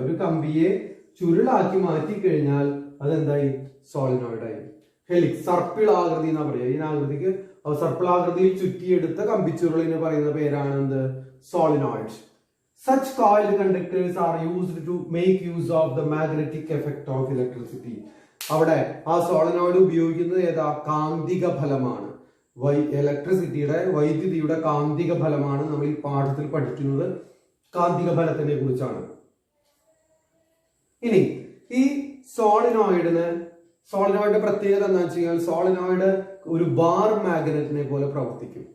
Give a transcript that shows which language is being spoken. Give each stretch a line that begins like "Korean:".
Malayalam: ഒരു കമ്പിയെ ചുരുളാക്കി മാറ്റി കഴിഞ്ഞാൽ അതെന്തായി? സോളിനോയിഡ് ആയി. ഹെലിക്സ് സർപ്പിൾ ആകൃതി എന്നാ പറയുക. ഈ ആകൃതിക്ക് സർപ്പിൾ ആകൃതിയിൽ ചുറ്റിയെടുത്ത കമ്പിച്ചുരുളിന് പറയുന്ന പേരാണ് എന്ത്? Solenoid.
English: Such coiled conductors are used to make use of the magnetic effect of electricity.
Malayalam: അവിടെ ആ സോളിനോയിഡ് ഉപയോഗിക്കുന്നത് ഏതാ? കാന്തിക ഫലമാണ്. ഇലക്ട്രിസിറ്റിയുടെ, വൈദ്യുതിയുടെ കാന്തിക ഫലമാണ് നമ്മൾ ഈ പാഠത്തിൽ പഠിക്കുന്നത്. കാന്തിക ഫലത്തിനെ കുറിച്ചാണ്. ഇനി ഈ സോളിനോയിഡിന്റെ പ്രത്യേകത എന്താ വെച്ച് കഴിഞ്ഞാൽ, സോളിനോയിഡ് ഒരു ബാർ മാഗ്നറ്റിനെ പോലെ പ്രവർത്തിക്കും.